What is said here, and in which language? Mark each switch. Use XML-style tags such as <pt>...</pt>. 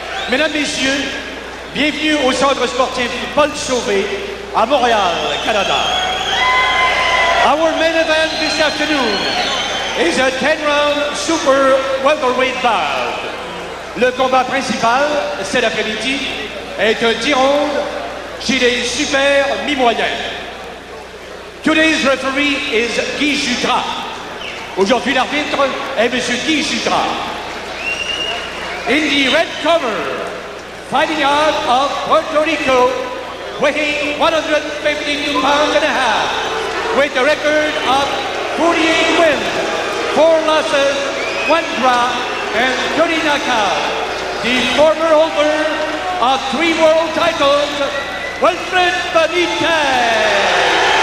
<fr>Mesdames, Messieurs, bienvenue au centre sportif Paul Sauvé à Montréal, Canada.</fr> <en>Our main event this afternoon is a 10-round super welterweight bout.</en> <fr>Le combat principal, cet après-midi, est un 10 rounds chez les super mi-moyens.</fr> <en>Today's referee is Guy Jutras.</en> <fr>Aujourd'hui, l'arbitre est M. Guy Jutras.</fr> <en>In the red corner, fighting out of Puerto Rico, weighing 152 pounds and a half, with a record of 48 wins, 4 losses, 1 draw, and 30 knockouts, the former holder of 3 world titles, Wilfred Benitez.</en>